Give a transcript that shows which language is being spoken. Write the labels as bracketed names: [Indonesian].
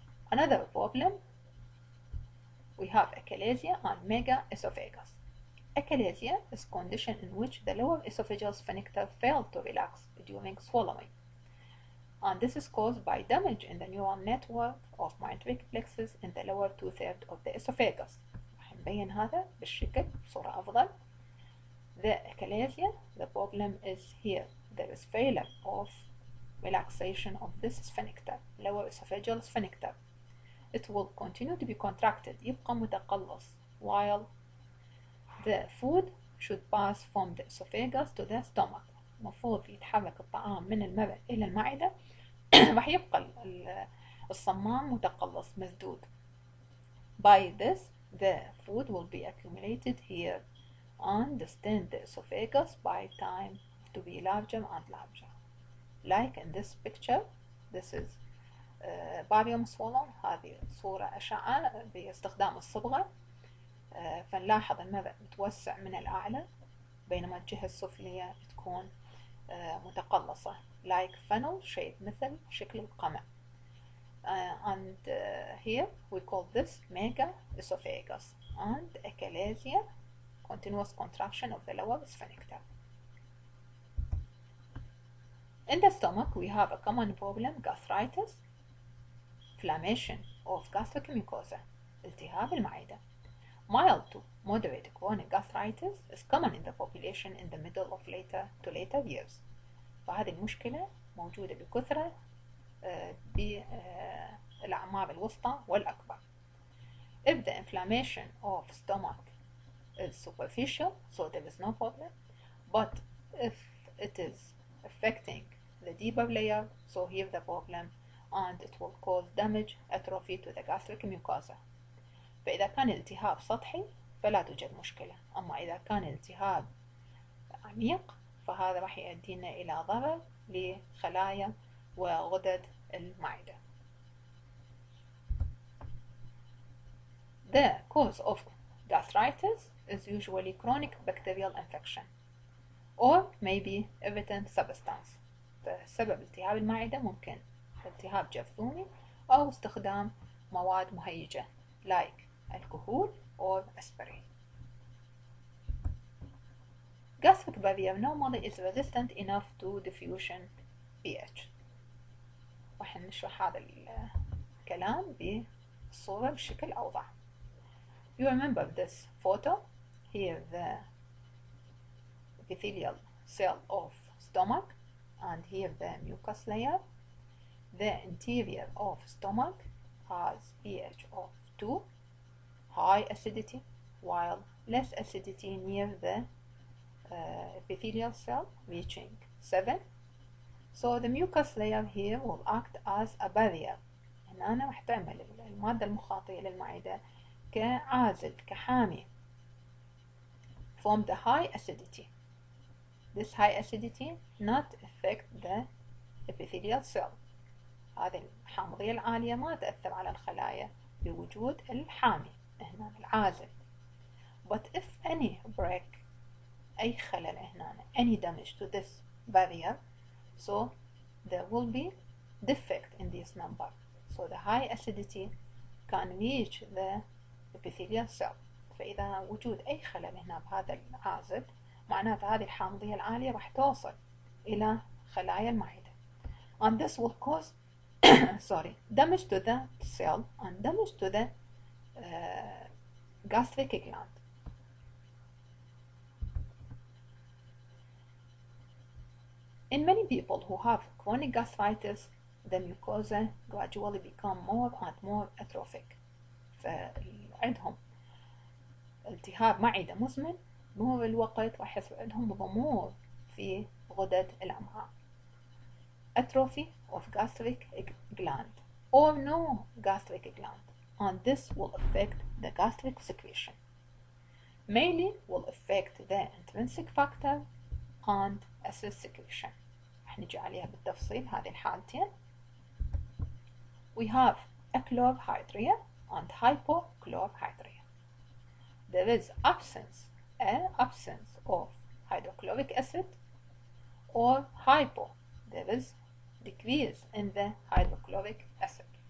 [English] Another problem, we have achalasia and megaesophagus. Achalasia is a condition in which the lower esophageal sphincter fails to relax during swallowing, and this is caused by damage in the neural network of mesenteric plexus in the lower two-thirds of the esophagus. [Arabic] راح نبين هذا بالشكل بصورة أفضل. [English] The achalasia, the problem is here. There is failure of relaxation of this sphincter, lower esophageal sphincter. It will continue to be contracted، [Arabic] يبقى متقلص [English] while the food should pass from the esophagus to the stomach. [Arabic] المفروض يتحرك الطعام من المرء إلى المعدة راح يبقى الصمام متقلص مسدود. [English] By this the food will be accumulated here and distend the esophagus by time to be larger and larger. Like in this picture, this is barium swallow. [Arabic] هذه صورة أشعة باستخدام الصبغة. فنلاحظ المرء متوسع من الأعلى بينما الجهة السفلية تكون متقلصة [English] like funnel shape، [Arabic] مثل شكل القمع. [English] And here we call this megaesophagus and achalasia, continuous contraction of the lower sphincter. In the stomach we have a common problem, gastritis, inflammation of gastric mucosa, [Arabic] التهاب المعدة. [English] Mild to moderate chronic gastritis is common in the population in the middle of later years. [Arabic] فهذه المشكلة موجودة بكثرة بالأعمار الوسطى والأكبر. [English] If the inflammation of stomach is superficial, so there is no problem. But if it is affecting the deeper layer, so here the problem, and it will cause damage, atrophy to the gastric mucosa. [Arabic] فإذا كان الالتهاب سطحي فلا توجد مشكلة، أما إذا كان الالتهاب عميق فهذا راح يؤدينا إلى ضرر لخلايا وغدد المعدة. [English] The cause of gastritis is usually chronic bacterial infection or maybe irritant substance. [Arabic] فسبب التهاب المعدة ممكن التهاب جرثومي أو استخدام مواد مهيجة [English] like alcohol or aspirin. Gastric barrier normally is resistant enough to diffusion pH. راح نشرح هذا الكلام بالصورة بشكل أوضح. You remember this photo? Here the epithelial cell of stomach and here the mucus layer. The interior of stomach has pH of 2, high acidity, while less acidity near the epithelial cell reaching 7. So the mucus layer here will act as a barrier. [Arabic] هنا راح تعمل المادة المخاطية للمعدة كعازل كحامي [English] from the high acidity. This high acidity not affect the epithelial cell. [Arabic] هذه الحامضية العالية ما تأثر على الخلايا بوجود الحامي هنا العازل. [English] But if any break [Arabic] أي خلل هنا [English] any damage to this barrier, so there will be defect in this number. So the high acidity can reach the epithelial cell. [Arabic] فإذا وجود أي خلل هنا بهذا العازل معناته هذه الحامضية العالية راح توصل إلى خلايا المعدة. [English] And this will cause damage to the cell and damage to the gastric gland. In many people who have chronic gastritis, the mucosa gradually become more and more atrophic. [Arabic] فعندهم التهاب معدة مزمن بمرور الوقت راح يصير عندهم ضمور في غدد الأمعاء. [English] Atrophy of gastric gland or no gastric gland, and this will affect the gastric secretion. Mainly will affect the intrinsic factor and acid secretion. راح نجي عليها بالتفصيل هذه الحالتين. We have achlorhydria and hypochlorhydria. There is absence of hydrochloric acid, or hypo, there is decrease in the hydrochloric acid.